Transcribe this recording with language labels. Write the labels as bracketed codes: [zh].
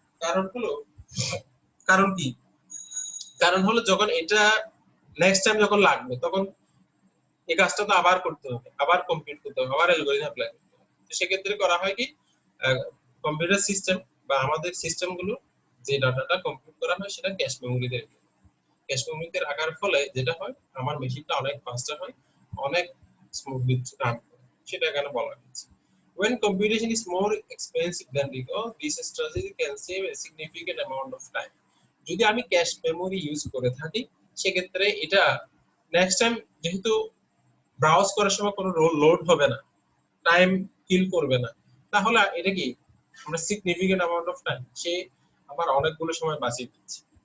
[bn] কারণ হলো, কারণ কি, কারণ হলো যখন এটা নেক্সট টাইম যখন লাগবে তখন এই কাজটা তো আবার করতে হবে, আবার কম্পিউট করতে হবে, আবার অ্যালগরিদম অ্যাপ্লাই করতে হবে। তো সেক্ষেত্রে করা হয় কি, কম্পিউটার সিস্টেম বা আমাদের সিস্টেমগুলো যে ডাটাটা কম্পিউট করা হয় সেটা ক্যাশ মেমোরিতে রাখে। ক্যাশ মেমোরিতে রাখার ফলে যেটা হয়, আমার মেশিনটা অনেক ফাস্টার হয়, অনেক স্মুথলি রান করে, সেটা এখানে বলা হয়েছে। [en] When computation is more expensive than recall, this strategy can save a significant amount of time. [bn] যদি আমি ক্যাশ মেমোরি ইউজ করে থাকি সেক্ষেত্রে এটা নেক্সট টাইম যেহেতু ব্রাউজ করার সময় কোনো লোড হবে না, টাইম কিল করবে না, তাহলে এটা কি আমরা সিগনিফিকেন্ট অ্যামাউন্ট অফ টাইম সে আমার অনেকগুলো সময় বাঁচিয়ে দিচ্ছে।